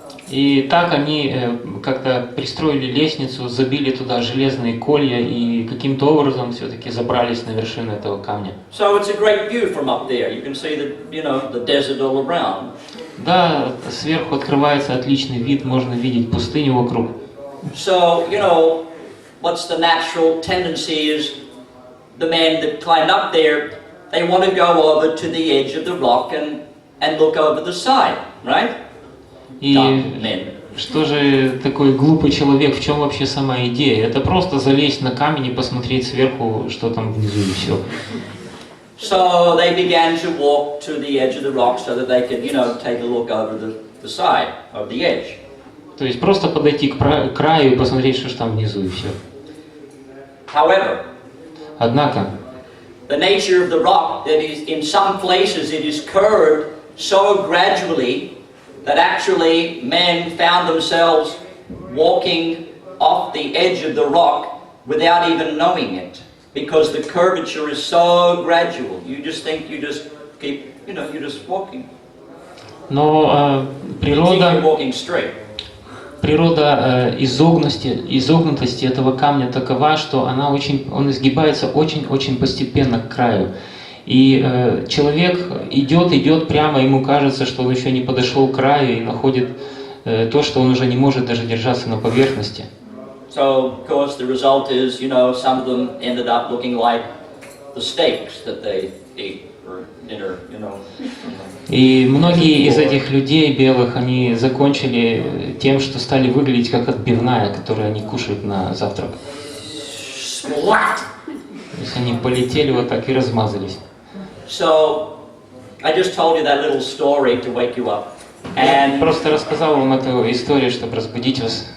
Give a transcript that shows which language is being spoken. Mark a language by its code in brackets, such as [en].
[ru] И так они как-то пристроили лестницу, забили туда железные колья и каким-то образом все-таки забрались на вершину этого камня. [en] So it's a great view from up there. You can see the desert all around. [ru] Да, сверху открывается отличный вид, можно видеть пустыню вокруг. [en] So, what's the natural tendency is the men that climbed up there, they want to go over to the edge of the rock and look over the side, right? [ru] И что же такой глупый человек, в чем вообще сама идея? Это просто залезть на камень и посмотреть сверху, что там внизу, и все. [en] So they began to walk to the edge of the rock so that they could, take a look over the side of the edge. [ru] То есть просто подойти к краю и посмотреть, что же там внизу, и все. [en] However, [ru] однако, [en] the nature of the rock, that is, in some places it is curved so gradually that actually men found themselves walking off the edge of the rock without even knowing it, because the curvature is so gradual. You just think you just keep, you're just walking. [ru] Но природа [en] walking straight. [ru] Природа изогнутости этого камня такова, что он изгибается очень-очень постепенно к краю. И человек идет прямо, ему кажется, что он еще не подошел к краю и находит то, что он уже не может даже держаться на поверхности. [en] So, of course, the result is, some of them ended up looking like the steaks that they eat for dinner, [ru] И многие из этих людей белых, они закончили тем, что стали выглядеть как отбивная, которую они кушают на завтрак. То есть они полетели вот так и размазались. [en] So, I just told you that little story to wake you up. [ru] Я просто рассказал вам эту историю, чтобы разбудить вас.